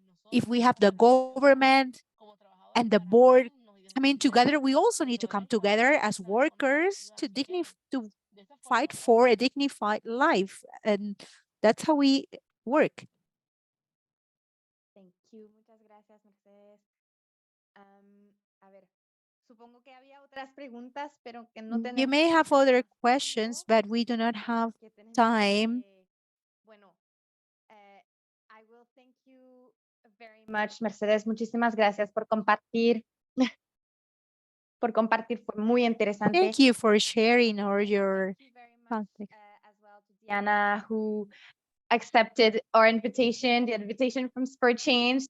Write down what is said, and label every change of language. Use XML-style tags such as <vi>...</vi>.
<en>If we have the government and the board, I mean, together, we also need to come together as workers to fight for a dignified life. And that's how we work. Thank you.</en> <es>Muchas gracias, Mercedes. A ver, supongo que había otras preguntas, pero que no tenemos.</es> <en>You may have other questions, but we do not have time. Bueno, I will thank you very much, Mercedes.</en> <es>Muchísimas gracias por compartir. Por compartir, fue muy interesante.</es> <en>Thank you for sharing all your Thank you very much, context. as well to Diana, who accepted our invitation, the invitation from Spur Change.</en>